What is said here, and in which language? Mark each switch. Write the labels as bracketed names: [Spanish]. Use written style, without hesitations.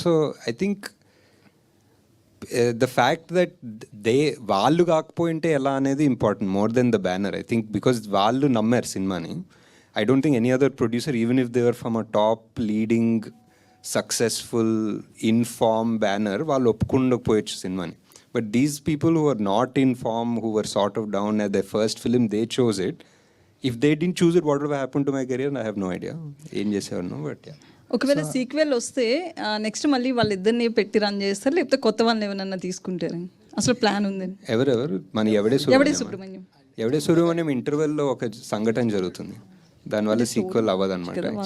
[English] So I think the fact that [Telugu] వాళ్ళు కాకపోయింటే ఎలా అనేది [English] Important more than the banner. I think because [Telugu] వాళ్ళు నమ్మారు సినిమాని. [English] I don't think any other producer, even if they were from a top leading successful in form banner, [Telugu] వాళ్ళు ఒప్పుకుండకపోయచ్చు సినిమాని. [English] But these people who are not in form, who were sort of down at their first film, they chose it. If they didn't choose it, what would have happened to my career? I have no idea. [Telugu] ఏం చేసేవారు, [English] But yeah. [Telugu] ఒకవేళ sequel వస్తే next మళ్ళీ వాళ్ళిద్దరిని పెట్టి run చేస్తారు, లేకపోతే కొత్త వాళ్ళని ఏమన్నా తీసుకుంటారు? అసలు ప్లాన్ ఉందండి? ఎవరెవరు మన ఎవడే సుబ్రహ్మణ్యం ఇంటర్వెల్లో ఒక సంఘటన జరుగుతుంది, దానివల్ల సీక్వెల్ అవ్వదు అనమాట.